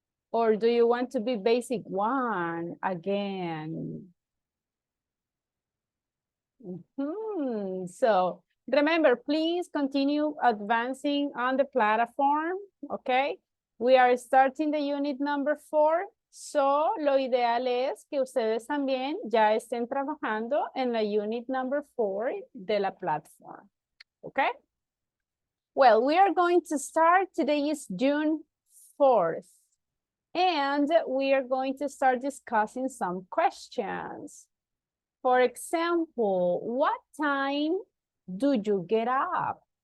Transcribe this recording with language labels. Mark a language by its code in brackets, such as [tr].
[en] Or do you want to be basic 1 again? So remember, please continue advancing on the platform, okay? We are starting the unit number 4. [es] So lo ideal es que ustedes también ya estén trabajando en la [en] unit number 4 [es] de la platform, okay? [en] Well, we are going to start. Today is June 4th. And we are going to start discussing some questions. For example, what time do you get up?